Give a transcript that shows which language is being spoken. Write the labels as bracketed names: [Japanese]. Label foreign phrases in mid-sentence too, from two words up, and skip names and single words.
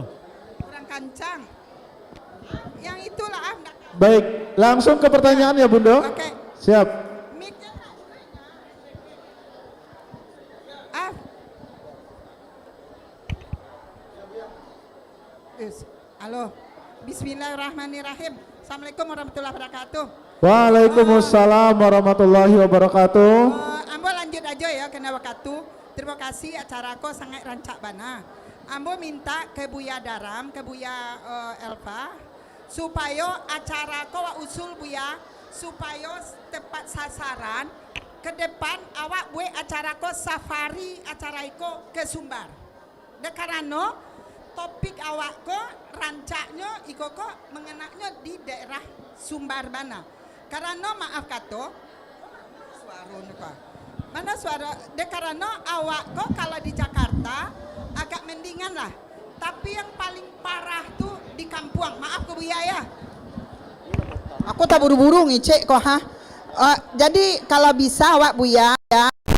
[Minangkabau] Kurang kancang. Yang itulah [Indonesian] Baik, langsung ke pertanyaan ya Bundo. Oke. Siap. Halo. [Arabic] بسم الله الرحمن الرحيم. السلام عليكم ورحمة الله وبركاته. وعليكم السلام ورحمة الله وبركاته. [Indonesian] Ambo lanjut aja ya kena waktu. Terima kasih acara ko sangat [Minangkabau] rancak bana. [Indonesian] Ambo minta ke Buya Daram, ke Buya Elva, supaya acara ko usul Buya, supaya tepat sasaran. [Minangkabau] Ke depan awak buat acara ko safari acara iko ke Sumbar. Karena topik awak ko rancaknya iko ko mengenaknya di daerah Sumbar bana. Karena maaf kato, suara nuka. [Indonesian] Mana suara? Karena awak kok kalau di Jakarta agak mendingan lah. Tapi yang paling parah tuh di Kampuang. Maaf ke Buya ya. [Minangkabau] Aku tak buru-buru ngicek kok ha. Jadi kalau bisa awak Buya ya.